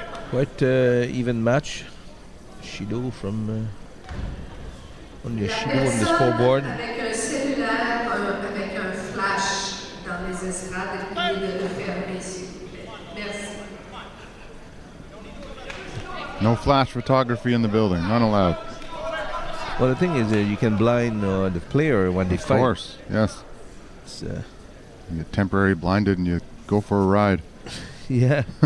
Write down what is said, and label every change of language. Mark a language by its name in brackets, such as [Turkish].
[English] Quite even match. Shido from only a Shido on the scoreboard. [French] Avec un cellulaire, avec un flash dans les estrades, et puis de le fermer, s'il vous plaît. Merci. [English] No flash photography in the building, none allowed. Well, the thing is, you can blind the player when they fight. Of course, yes. It's, you get temporarily blinded and you go for a ride. yeah.